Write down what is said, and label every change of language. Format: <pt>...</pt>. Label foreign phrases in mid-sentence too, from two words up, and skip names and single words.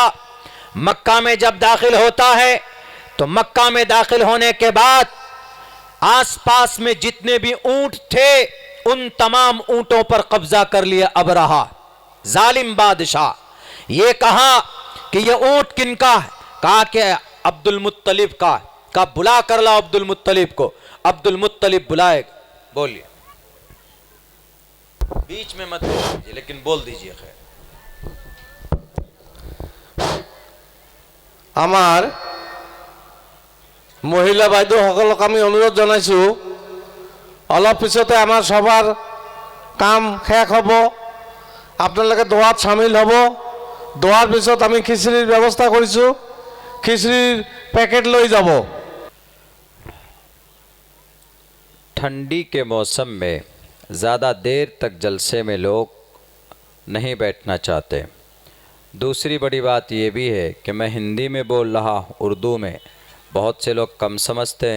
<hi>मक्का में जब दाखिल होता है तो मक्का में दाखिल होने के बाद आसपास में जितने भी ऊंट थे, उन तमाम ऊंटों पर कब्जा कर लिया अबरहा, जालिम बादशाह। ये कहा कि ये ऊंट किनका है? कहा कि अब्दुल मुत्तलिब का। कहा बुला कर लाओ अब्दुल मुत्तलिब को। अब्दुल मुत्तलिब बुलाए, बोलिए, बीच में मत बोलिए लेकिन बोल दीजिए। खैर,</hi> <as>আমার মহিলা বাইদেউসকলক আমি অনুৰোধ জনাইছোঁ, অলপ পিছতে আমাৰ সভাৰ কাম শেষ হ'ব। আপোনালোকে দোৱাত চামিল হ'ব। দোৱাৰ পিছত আমি খিচিৰিৰ ব্যৱস্থা কৰিছোঁ। খিচিৰিৰ পেকেট লৈ যাব।</as> <hi>ठंडी के मौसम में ज़्यादा देर तक जलसे में लोग नहीं बैठना चाहते। दूसरी बड़ी बात ये भी है कि मैं हिंदी में बोल रहा हूँ, उर्दू में बहुत से लोग कम समझते हैं।</hi>